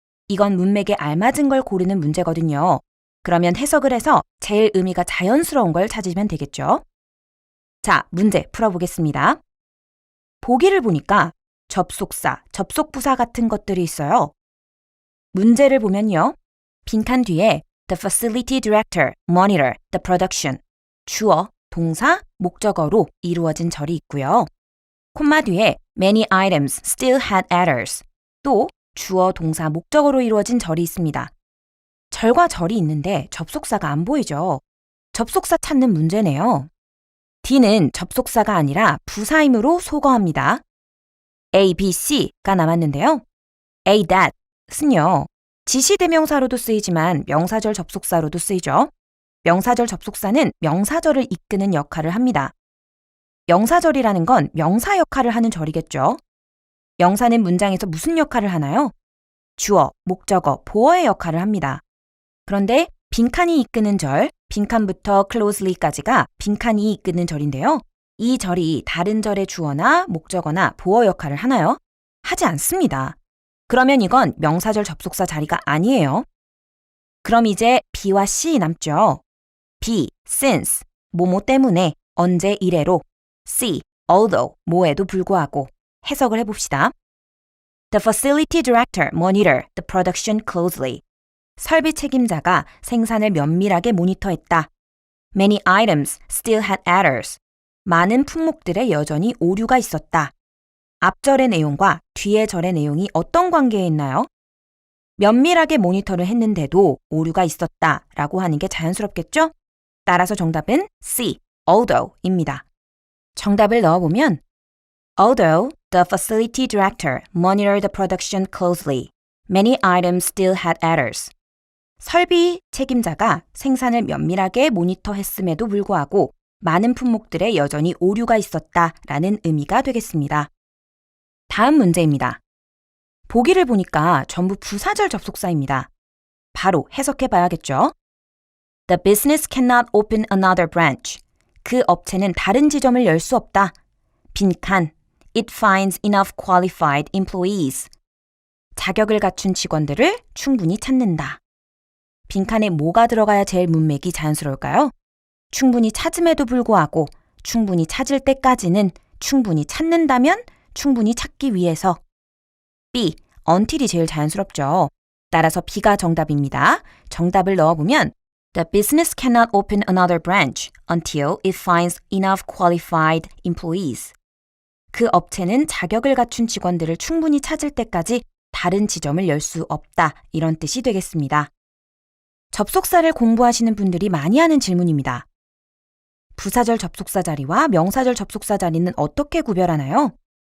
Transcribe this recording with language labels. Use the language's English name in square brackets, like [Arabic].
[Korean] 이건 문맥에 알맞은 걸 고르는 문제거든요. 그러면 해석을 해서 제일 의미가 자연스러운 걸 찾으면 되겠죠. 자, 문제 풀어보겠습니다. 보기를 보니까 접속사, 접속부사 같은 것들이 있어요. 문제를 보면요. 빈칸 뒤에 [English] The facility director monitor the production. [Korean] 주어, 동사, 목적어로 이루어진 절이 있고요. 콤마 뒤에 [English] Many items still had errors. [Korean] 또 주어, 동사, 목적어로 이루어진 절이 있습니다. 절과 절이 있는데 접속사가 안 보이죠. 접속사 찾는 문제네요. D는 접속사가 아니라 부사이므로 소거합니다. A, B, C가 남았는데요. A, that은요. 지시대명사로도 쓰이지만 명사절 접속사로도 쓰이죠. 명사절 접속사는 명사절을 이끄는 역할을 합니다. 명사절이라는 건 명사 역할을 하는 절이겠죠. 명사는 문장에서 무슨 역할을 하나요? 주어, 목적어, 보어의 역할을 합니다. 그런데 빈칸이 이끄는 절, 빈칸부터 closely까지가 빈칸이 이끄는 절인데요. 이 절이 다른 절의 주어나 목적어나 보어 역할을 하나요? 하지 않습니다. 그러면 이건 명사절 접속사 자리가 아니에요. 그럼 이제 B와 C 남죠. B, since, 뭐뭐 때문에, 언제 이래로. C, although, 뭐에도 불구하고. 해석을 해봅시다. [English] The facility director monitored the production closely. [Korean] 설비 책임자가 생산을 면밀하게 모니터했다. [English] Many items still had errors. [Korean] 많은 품목들에 여전히 오류가 있었다. 앞절의 내용과 뒤의 절의 내용이 어떤 관계에 있나요? 면밀하게 모니터를 했는데도 오류가 있었다 라고 하는 게 자연스럽겠죠? 따라서 정답은 C, although입니다. 정답을 넣어보면 [English] Although the facility director monitored the production closely, many items still had errors. [Korean] 설비 책임자가 생산을 면밀하게 모니터했음에도 불구하고 많은 품목들에 여전히 오류가 있었다라는 의미가 되겠습니다. 다음 문제입니다. 보기를 보니까 전부 부사절 접속사입니다. 바로 해석해 봐야겠죠? [English] The business cannot open another branch. [Korean] 그 업체는 다른 지점을 열 수 없다. 빈칸. [English] It finds enough qualified employees. [Korean] 자격을 갖춘 직원들을 충분히 찾는다. 빈칸에 뭐가 들어가야 제일 문맥이 자연스러울까요? 충분히 찾음에도 불구하고 충분히 찾을 때까지는 충분히 찾는다면 충분히 찾기 위해서. B, until이 제일 자연스럽죠. 따라서 B가 정답입니다. 정답을 넣어보면 [English] The business cannot open another branch until it finds enough qualified employees. [Korean] 그 업체는 자격을 갖춘 직원들을 충분히 찾을 때까지 다른 지점을 열 수 없다. 이런 뜻이 되겠습니다. 접속사를 공부하시는 분들이 많이 하는 질문입니다. 부사절 접속사 자리와 명사절 접속사 자리는 어떻게 구별하나요?